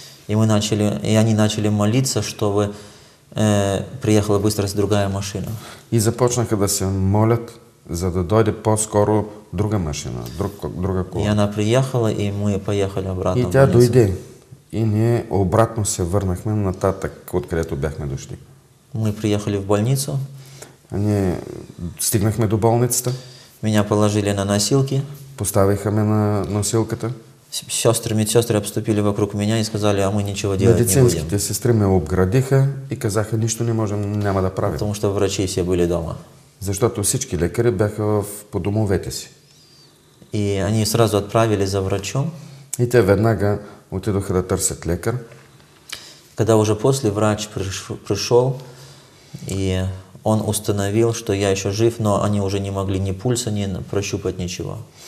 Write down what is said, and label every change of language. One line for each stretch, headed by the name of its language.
Russian: И они начали молиться, чтобы приехала быстро другая машина.
Bulgarian: И започнаха да се молят, за да дойде по-скоро друга машина, друга кола.
Russian: И она приехала, и мы поехали обратно
Bulgarian: И
Russian: в
Bulgarian: тя
Russian: больницу.
Bulgarian: дойде. И ние обратно се върнахме нататък, откъдето бяхме дошли.
Russian: Мы приехали в больницу.
Bulgarian: Ние стигнахме до болницата.
Russian: Меня положили на носилки.
Bulgarian: Поставиха ме на носилката.
Russian: Медсестры обступили вокруг меня и сказали, а мы ничего делать не будем.
Bulgarian: Медицинските сестри ме обградиха и казаха, нищо не можем, няма да правим.
Russian: Потому что врачи все были дома.
Bulgarian: Защото всички лекари бяха по домовете си.
Russian: И они сразу отправили за врачом.
Bulgarian: И те веднага отидоха да търсят лекар.
Russian: Когда уже после врач пришел, и он установил, что я еще жив, но они уже не могли ни пульса, ни прощупать ничего.